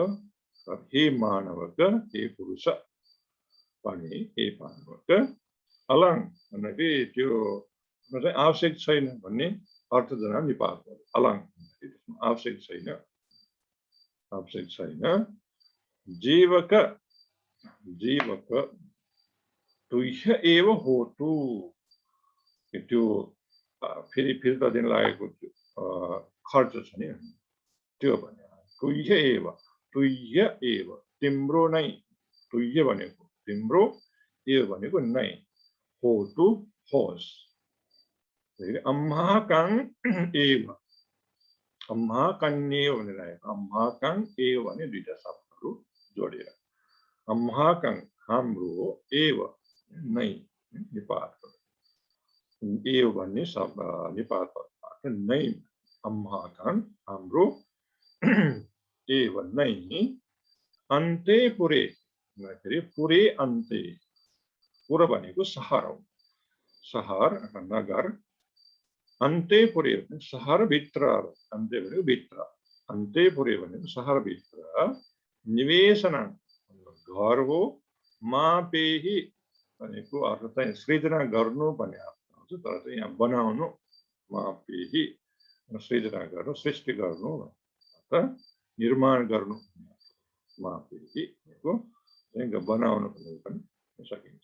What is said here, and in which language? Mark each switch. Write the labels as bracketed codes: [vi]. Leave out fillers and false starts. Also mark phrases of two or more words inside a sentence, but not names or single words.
[pi] हे मानवक [ne] हे पुरुष भने [pi] हे मानवक अलङ [ne] भन्दाखेरि त्यो चाहिँ आवश्यक छैन भन्ने अर्थ जना निपात भयो। अलङ आवश्यक छैन। [pi] जीवक तुह्य एव होतु [ne] त्यो फेरि फिर्ता दिन लागेको खर्च छ नि त्यो भने [pi] तुह्य एव [ne] तिम्रो नै तुह्य भनेको तिम्रो एव भनेको नै होतु होस्। [pi] अम्हाकं एव अम्हाकन्येव [ne] भनेर आएको। [pi] अम्हाकं एव [ne] भने दुईटा शब्दहरू जोडेर अम्हाकं हाम्रो एव नै निपात एव भन्ने शब्द निपात नै अम्हाकं हाम्रो एव नै [pi] अन्ते पुरे पुरे अन्ते पुर [ne] भनेको सहर हो। सहर नगर [pi] अन्ते पुरे [ne] सहर भित्र अन्ते भनेको भित्र [pi] अन्ते पुरे [ne] भनेको सहर भित्र निवेशन घर हो। मापेहि भनेको अर्थ चाहिँ सृजना गर्नु भन्ने अर्थ हुन्छ। तर चाहिँ यहाँ बनाउनु मापेहि सृजना गर्नु सृष्टि गर्नु अर्थात् निर्माण गर्नु मापेहि भनेको बनाउनु पनि सकिन्छ।